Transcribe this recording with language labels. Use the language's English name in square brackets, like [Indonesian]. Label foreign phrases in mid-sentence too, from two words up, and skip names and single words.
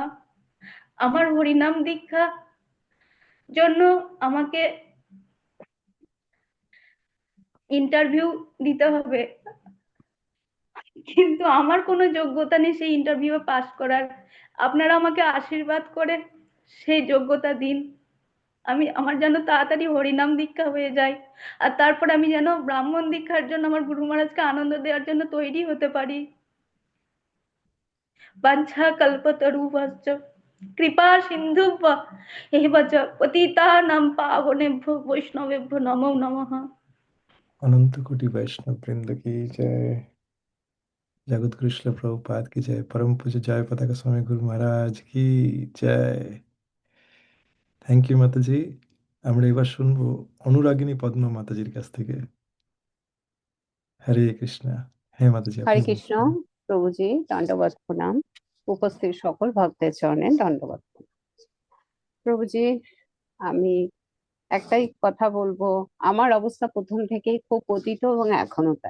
[Bangla] আমার হরিনাম দীক্ষা জন্য আমাকে ইন্টারভিউ দিতে হবে, কিন্তু আমার কোনো যোগ্যতা নেই সেই ইন্টারভিউ পাস করার। আপনারা আমাকে আশীর্বাদ করে সেই যোগ্যতা দিন, আমার যেন তাড়াতাড়ি হরিনাম দীক্ষা হয়ে যায়, আর তারপর আমি যেন ব্রাহ্মণ দীক্ষার জন্য আমার গুরু মহারাজকে আনন্দ দেওয়ার জন্য তৈরি হতে পারি। [Sanskrit] বাঞ্ছা কল্পতরুভ্যশ্চ কৃপা সিন্ধুভ্য এব চ পতিতানাং পাবনেভ্যো বৈষ্ণবেভ্যো নমো নমঃ। [Hindi] अनंत कोटि वैष्णव वृंद की जय। जगत गुरु श्रील प्रभुपाद की जय। परम पूज्य जय पताका स्वामी गुरु महाराज की जय। [English] thank you [Bangla] মাতাজি। আমরা এবার শুনবো অনুরাগিনী পদ্মা মাতাজির কাছ থেকে। হরে কৃষ্ণ। হ্যাঁ মাতাজি, আপনি হরে কৃষ্ণ। বলুন। প্রভুজি দণ্ডবত প্রণাম। উপস্থিত সকল ভক্তের চরণে দণ্ডবত প্রণাম। প্রভুজি, আমি একটাই কথা বলবো, আমার অবস্থা প্রথম থেকেই খুব পতিত এবং এখনো তাই।